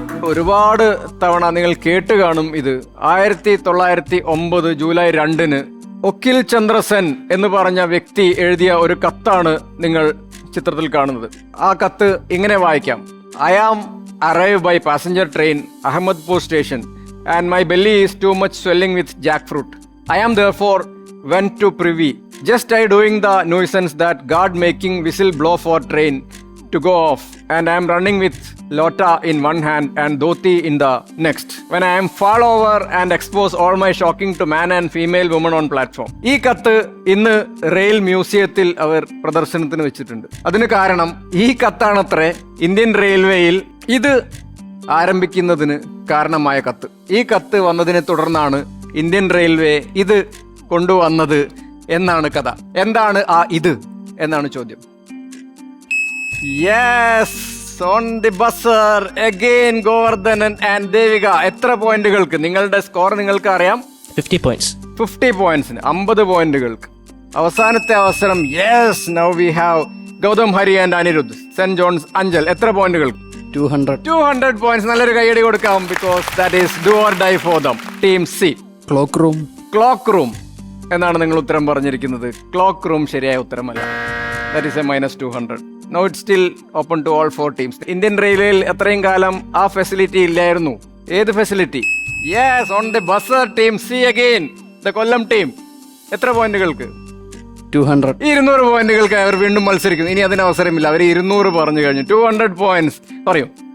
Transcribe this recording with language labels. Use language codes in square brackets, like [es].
[ml] ഒരുപാട് തവണ നിങ്ങൾ കേട്ട് കാണും ഇത്. 1909 ജൂലൈ 2 ഒക്കിൽ ചന്ദ്രസെൻ എന്ന് പറഞ്ഞ വ്യക്തി എഴുതിയ ഒരു കത്താണ് നിങ്ങൾ ചിത്രത്തിൽ കാണുന്നത്. ആ കത്ത് ഇങ്ങനെ വായിക്കാം: [en] I am arrive by passenger train Ahmadpur station and my belly is too much swelling with jack fruit. I am therefore went to privy. Just I doing the nuisance that God making whistle blow for train to go off, and I am running with lota in one hand and dhoti in the next. When I am fall over and expose all my shocking to man and female woman on platform. [ml] ഈ കത്ത് ഇന്ന് rail മ്യൂസിയത്തിൽ അവർ പ്രദർശനത്തിന് വെച്ചിട്ടുണ്ട്. അതിന് കാരണം ഈ കത്താണത്രേ Indian റെയിൽവേയിൽ ഇത് ആരംഭിക്കുന്നതിന് കാരണമായ കത്ത്. ഈ കത്ത് വന്നതിനെ തുടർന്നാണ് ഇന്ത്യൻ റെയിൽവേ ഇത് കൊണ്ടുവന്നത് എന്നാണ് കഥ. എന്താണ് ആ ഇത് എന്നാണ് ചോദ്യം. [en] Yes, on the buzzer again Govardhanan and Devika. [ml] എത്ര പോയിന്റുകൾക്ക്? നിങ്ങളുടെ സ്കോർ നിങ്ങൾക്ക് അറിയാം. [en] 50 points. [ml] 50 പോയിന്റ്സിന് 50 പോയിന്റുകൾക്ക് അവസാനത്തെ അവസരം. [en] Yes, now we have Gautham Hari and Anirudh, saint John's Anchal. [ml] എത്ര പോയിന്റുകൾക്ക്? 200 പോയിന്റ്സ്. നല്ലൊരു കൈയടി കൊടുക്കാം. [en] Because that is do or die for them. Team C. Clock room. [ml] Clock room എന്നാണ് നിങ്ങൾ ഉത്തരം പറഞ്ഞിരിക്കുന്നത്. ക്ലോക്ക് റൂം ശരിയായ ഉത്തരമല്ല. [en] That is a -200. Now it's still open to all 4 teams. [ml] Indian റെയിൽവേയിൽ എത്രയും കാലം ആ ഫെസിലിറ്റി ഇല്ലായിരുന്നു. ഏത് facility? [en] Yes, on the buzzer team C again, the Kollam team. [ml] എത്ര പോയിന്റുകൾക്ക്? 200. 200 പോയിന്റുകൾക്ക് അവർ വീണ്ടും മത്സരിക്കുന്നു. ഇനി അതിന് അവസരമില്ല. അവർ 200 പറഞ്ഞു കഴിഞ്ഞു. 200 പോയിന്റ്സ്. പറയൂ.